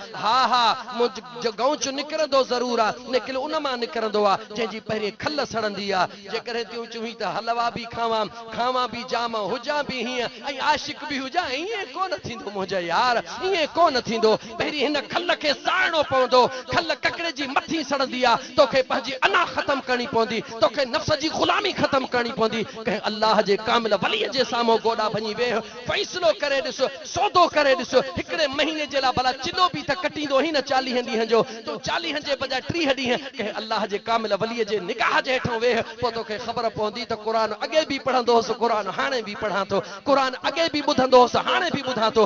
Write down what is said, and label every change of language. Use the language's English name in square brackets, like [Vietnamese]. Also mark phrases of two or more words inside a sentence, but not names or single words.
[Sindhi] हा हा जो गौच निकिरंदो ज़रूर आहे, लेकिन उन मां निकिरंदो आहे जंहिंजी पहिरीं खल सड़ंदी आहे। जेकॾहिं तूं चवीं त हलवा बि खावां, खावां बि जाम, हुजां बि हीअं ऐं आशिक बि हुजां, ईअं कोन थींदो मुंहिंजा यार, ईअं कोन थींदो। पहिरीं हिन खल खे साड़णो पवंदो, खल ककड़े जी मथी सड़ंदी आहे, तोखे पंहिंजी अना ख़तम करणी पवंदी, तोखे नफ्स जी गुलामी खत्म करनी पवंदी। कंहिं अल्लाह जे कामिल वलीअ जे साम्हूं गोॾा भञी वेह, फ़ैसिलो करे ॾिस, सौदो करे ॾिस। हिकिड़े महीने जे लाइ भला चिलो बि त कटींदो ही न 40 ॾींहं जो, तूं 40 जे बजाए 30 ॾींहं कंहिं अल्लाह जे कामिल वलीअ जे निगाह जे हेठो वेह, पोइ तोखे ख़बर पवंदी त क़ुरान अॻे बि पढ़ंदो हुउसि, क़ुरान हाणे बि पढ़ां थो, क़ुरान अॻे बि ॿुधंदो हुउसि, हाणे बि ॿुधां थो।